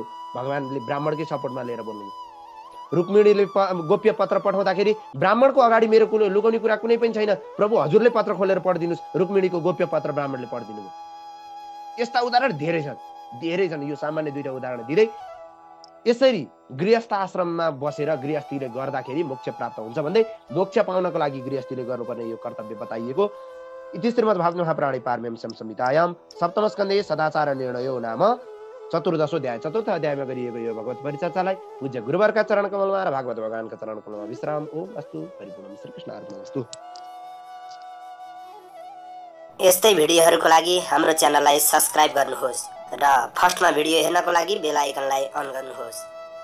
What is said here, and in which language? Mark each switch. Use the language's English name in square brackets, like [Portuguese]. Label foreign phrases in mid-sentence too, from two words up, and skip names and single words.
[Nepali] भगवानले ब्राह्मणकै सपोर्टमा लिएर बोल्नुभयो। रुक्मिणीले गोप्य पत्र पठाउँदाखेरि ब्राह्मणको अगाडि मेरो कुनै लुकाउने कुरा कुनै पनि छैन, प्रभु हजुरले पत्र खोलेर पढिदिनुहोस्। रुक्मिणीको गोप्य पत्र ब्राह्मणले पढिदिनु भयो। यस्ता उदाहरण धेरै छन्। यो सामान्य 2टा उदाहरण दिँदै यसरी गृहस्थ आश्रममा बसेर गृहस्थीले गर्दाखेरि मोक्ष प्राप्त हुन्छ भन्दै मोक्ष पाउनको लागि गृहस्थीले गर्नुपर्ने यो कर्तव्य बताइएको। [Sanskrit] इति श्रीमद्भागवत महापुराणे पारमहंस्यां संहितायां सप्तमस्कन्धे सदाचार निर्णयो नाम 14औं अध्याय [Nepali] 4th अध्यायमा गरिएको यो भगवत परिचर्चालाई पूज्य गुरुवरका चरण कमलमा र भागवत भगवानका चरण कमलमा विश्राम। [Sanskrit] ओम अस्तु। परिपूर्ण श्रीकृष्ण अर्पणमस्तु। [Nepali] यस्तै भिडियोहरूको लागि हाम्रो च्यानललाई सब्स्क्राइब गर्नुहोस् र फर्स्टमा भिडियो हेर्नको लागि [English] bell iconलाई [Nepali] अन गर्नुहोस्।